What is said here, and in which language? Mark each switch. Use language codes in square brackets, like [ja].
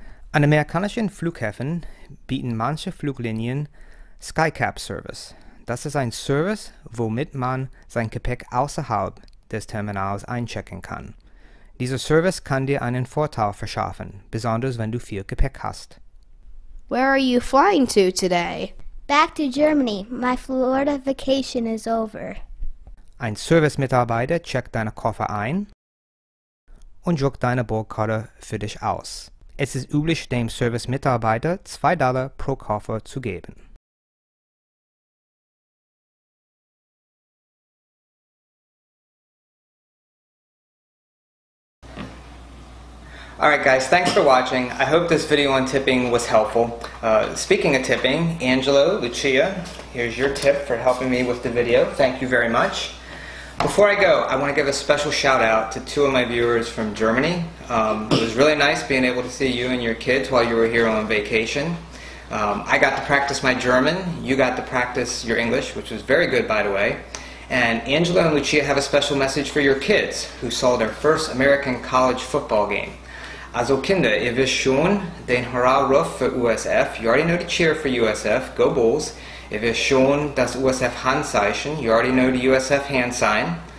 [de] An amerikanischen Flughäfen bieten manche Fluglinien Skycap Service. Das ist ein Service, womit man sein Gepäck außerhalb des Terminals einchecken kann. Dieser Service kann dir einen Vorteil verschaffen, besonders wenn du viel Gepäck hast. [en] Where are you flying to today? Back to Germany. My Florida vacation is over. [de] Ein Service-Mitarbeiter checkt deine Koffer ein und druckt deine Bordkarte für dich aus. Es ist üblich, dem Service-Mitarbeiter $2 pro Koffer zu geben. [en] Alright guys, thanks for watching. I hope this video on tipping was helpful. Speaking of tipping, Angelo, Lucia, here's your tip for helping me with the video. Thank you very much. Before I go, I want to give a special shout out to 2 of my viewers from Germany. It was really nice being able to see you and your kids while you were here on vacation. I got to practice my German, you got to practice your English, which was very good by the way. And Angela and Lucia have a special message for your kids who saw their first American college football game. [de] Also Kinder, ihr wisst schon den Hurra-Ruf für USF. [en] You already know to cheer for USF. Go Bulls. [de] Ihr wisst schon das USF-Handzeichen. [en] You already know the USF hand sign.